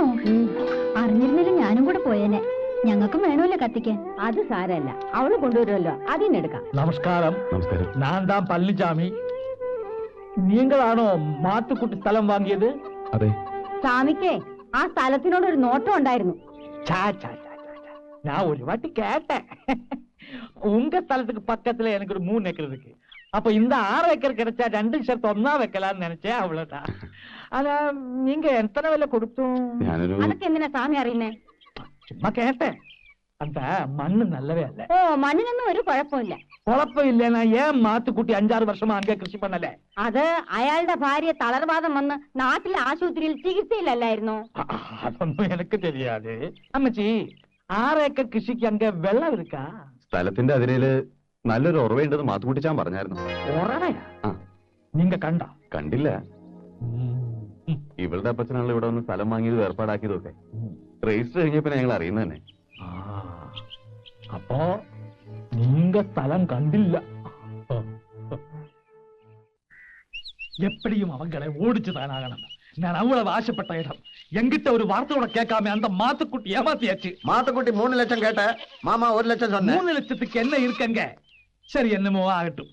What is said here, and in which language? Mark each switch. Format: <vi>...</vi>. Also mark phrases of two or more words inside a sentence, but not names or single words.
<ml>അറിഞ്ഞിരുന്നില്ല ഞാനും കൂടെ പോയേനെ. ഞങ്ങൾക്കും വേണമല്ലോ കത്തിക്കാൻ. അത് സാരല്ല, അവള് കൊണ്ടുവരുമല്ലോ, അതിനെടുക്കാം. നമസ്കാരം. നമസ്കാരം. ഞാൻ താൻ പളനിച്ചാമി. നീങ്കളാണോ മാത്തുക്കുട്ടി സ്ഥലം വാങ്ങിയത്? അതെ. സ്വാമിക്കേ ആ സ്ഥലത്തിനോട് ഒരു നോട്ടം ഉണ്ടായിരുന്നു.</ml> <ta>நான் ஒரு வாட்டி கேட்டேன். உங்க ஸ்தலத்துக்கு பக்கத்துல எனக்கு ஒரு 3 ஏக்கர் இருக்கு. அப்ப இந்த 6 ஏக்கர் கிடைச்சா 2 சேர்த்து ஒன்னா வைக்கலாம்னு நினைச்சேன், அவ்வளவுதான். ஆனா நீங்க எத்தனை விலை கொடுத்தோம்?</ta> <ml>അതൊക്കെ എന്തിനാ സ്വാമി അറിയുന്നേ?</ml> <ta>சும்மா கேட்டேன். அந்த மண்ணு நல்லவே இல்ல.</ta> <ml>ഓ, മണ്ണിനൊന്നും ഒരു കുഴപ്പമില്ല.</ml> <ta>குழப்பம் இல்லென்னா ஏன் மாத்துக்குட்டி 5-6 வர்ஷமா അங்கே കൃഷി பண்ணல?</ta> <ml>അത് അയാളുടെ ഭാര്യ തളർവാദം വന്ന് നാട്ടിലെ ആശുപത്രിയിൽ ചികിത്സയിലല്ലായിരുന്നോ? അതൊന്നും എനിക്ക് தெரியாது. അമ്മച്ചി, 6 ഏക്കർ കൃഷിക്ക് അங்கே വെള്ളം இருக்கா? സ്ഥലത്തിന്റെ അതിരയില് നല്ലൊരു ഉറവയുണ്ടെന്ന് മാത്തുക്കുട്ടിച്ചാൻ പറഞ്ഞായിരുന്നു.</ml> <ta>உறவயா? நிங்க கண்ட?</ta> <ml>കണ്ടില്ല. ഇവളുടെ അപ്പച്ചനാണല്ലോ ഇവിടെ വന്ന് സ്ഥലം വാങ്ങിയത് ഏർപ്പാടാക്കിയതൊക്കെ. രജിസ്റ്റർ കഴിഞ്ഞപ്പോ ഞങ്ങൾ അറിയുന്നത് തന്നെ. അപ്പോ நீங்க സ്ഥലം കണ്ടില്ല.</ml> <ta>எப்படியும் அவங்களை ஓடிச்சு தானாகணும். நான் அவ்வளவு ஆசைப்பட்ட இடம். எங்கிட்ட ஒரு வார்த்தையோட கேட்காம அந்த மாத்துக்குட்டி ஏமாத்தியாச்சு. மாத்துக்குட்டி 3 லட்சம் கேட்ட, மாமா 1 லட்சம் சொன்ன. 3 லட்சத்துக்கு என்ன இருக்குங்க? சரி, என்னமோ ஆகட்டும்.</ta>